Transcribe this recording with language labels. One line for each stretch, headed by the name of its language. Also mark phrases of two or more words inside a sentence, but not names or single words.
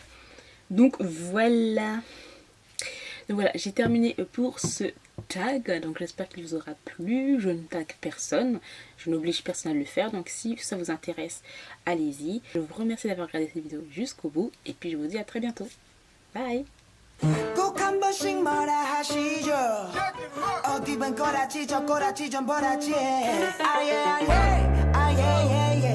French: Donc voilà. Donc voilà, j'ai terminé pour ce tag. Donc j'espère qu'il vous aura plu. Je ne tag personne, je n'oblige personne à le faire. Donc si ça vous intéresse, allez-y. Je vous remercie d'avoir regardé cette vidéo jusqu'au bout. Et puis je vous dis à très bientôt. Bye.
Korean: 꼭 한 번씩 뭐라 하시죠. 어디 본 꼬라지 저 꼬라지 좀 보라지. 아예 아예 아예